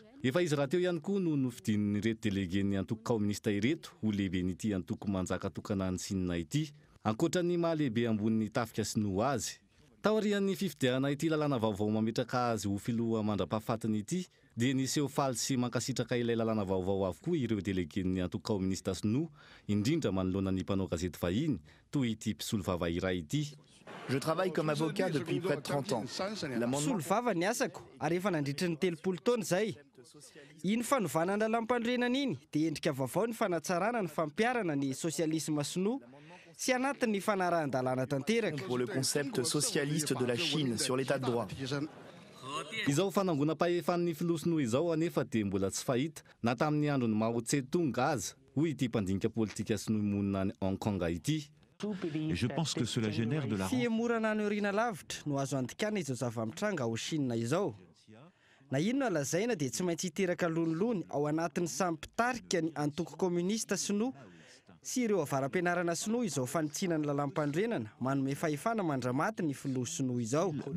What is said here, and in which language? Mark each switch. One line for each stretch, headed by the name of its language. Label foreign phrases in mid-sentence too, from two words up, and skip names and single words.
Malagasy: Efa izy raha teo ihany koa no nofidin'ny ireto délégué ny antoko komunista ireto ho lehibe n'ity antoko manjaka tokana ny Sina ity ankoatra ny mahalehibe ambon'ny tafika sinoa azy. Taorian'ny fifidiana ity lalàna vaovao mametraka azy ho filoha mandrapahafatiny ity dia niseho faly sy mankasitraka ilay lalàna vaovao avokoa ireo délégué ny antoko komunista sinoa indrindra manoloana ny mpanao gazety vahiny toy ity mpisolo vava iray ity.
French: Je travaille comme avocat depuis près de 30 ans.
Malagasy: Mpisolo vava ny asako ary efa nandritra ny 30 taona zay. Iny fanovana ny lalampandrenana iny dia endrika vaovao ny fanatsarana ny fampiarana ny sosialisme sinoa sy anatin'ny fanarahan-dalàna tanteraka.
French: Pour le concept socialiste de la Chine sur l'état de droit.
Malagasy: Izao fanangonam-pahefan'ny filoha sinoa izao anefa dia mbola tsy fahita na tamin'ny andron'ny Mao Tse-tung aza hoy ity mpandinika politika sinoa monina any Hong Kong ity.
French: Je pense que cela génère de la
Malagasy: fiemorana ny orina lavitra no azo andikana izao zava-mitranga ao Chine izao. Na ino no lazaina dia tsy maintsy hiteraka lonolony ao anatin'ny sampitarika ny antoko komunista sinoa sy ireo avaram-pianarana sinoa izao fanitsinany lalampandrenana manome fahefana mandramaty ny filoha sinoa izao.